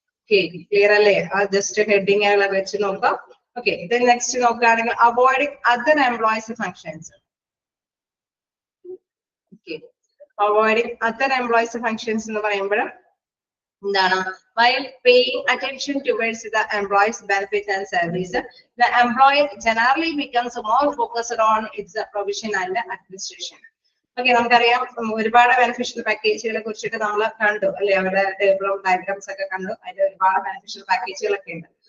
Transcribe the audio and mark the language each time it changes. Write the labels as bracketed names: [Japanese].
[Malayalam] Clear അല്ലേ? Just heading വെച്ച് നോക്കാം. ഓക്കെ, ഇത് നെക്സ്റ്റ് നോക്കുകയാണെങ്കിൽ avoiding other employees functions. Okay, avoiding other employees functions എന്ന് പറയുമ്പോൾ എന്താണ്? [English] While paying attention towards the employee's benefits and service, the employer generally becomes more focused on its provision and administration. [Malayalam] Okay, നമുക്കറിയാം ഒരുപാട് beneficial പാക്കേജുകളെ കുറിച്ചിട്ട് നമ്മൾ കണ്ടു അല്ലെ. അവരുടെ ടേബിളും ഡയഗ്രാംസ് ഒക്കെ കണ്ടു. അതിൽ ഒരുപാട് ബെനിഫിഷ്യൽ പാക്കേജുകളൊക്കെ ഉണ്ട്.